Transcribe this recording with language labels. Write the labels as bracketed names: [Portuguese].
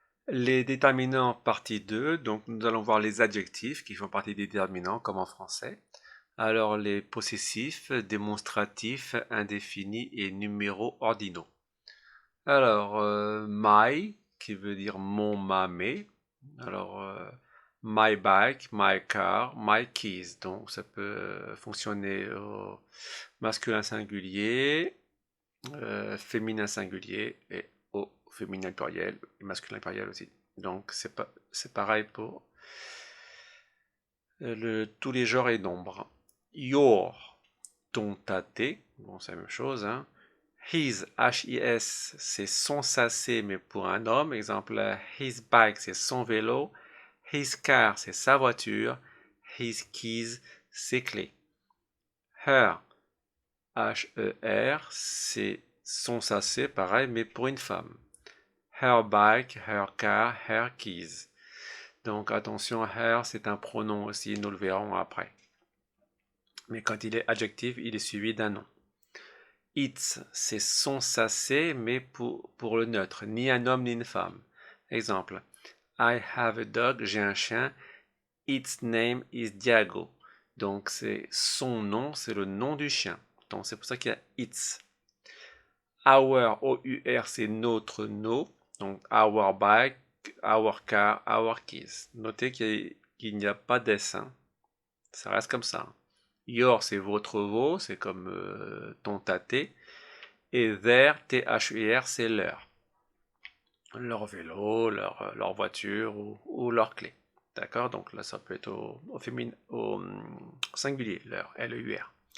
[French] Les déterminants partie 2, donc nous allons voir les adjectifs qui font partie des déterminants comme en français. Alors les possessifs, démonstratifs, indéfinis et numéros ordinaux. Alors my qui veut dire mon, ma, mes. [English] Alors my bike, my car, my keys. [French] Donc ça peut fonctionner au masculin singulier, féminin singulier et au féminin pluriel et masculin pluriel aussi. Donc c'est pareil pour tous les genres et nombres. Your, ton, ta, tes, bon c'est la même chose, hein. His, H-I-S, c'est son sacé, mais pour un homme. Exemple, [English] his bike, [French] c'est son vélo. [English] His car, [French] c'est sa voiture. [English] His keys, [French] ses clés. Her, H-E-R, c'est son sacé, pareil, mais pour une femme. [English] Her bike, her car, her keys. [French] Donc attention, her, c'est un pronom aussi, nous le verrons après. Mais quand il est adjectif, il est suivi d'un nom. Its, c'est son sacé, mais pour le neutre, ni un homme ni une femme. [English] Exemple, I have a dog, [French] j'ai un chien. [English] Its name is Diago. [French] Donc c'est son nom, c'est le nom du chien. Donc c'est pour ça qu'il y a its. Our, O-U-R, c'est notre, nos. [English] Donc our bike, our car, our keys. [French] Notez qu'il n'y a pas d'ess. Ça reste comme ça. Your, c'est votre, vos, c'est comme ton tâté. Et their, T-H-U-R, c'est leur. Leur vélo, leur voiture ou leur clé. D'accord? Donc là, ça peut être au singulier, leur, L-E-U-R.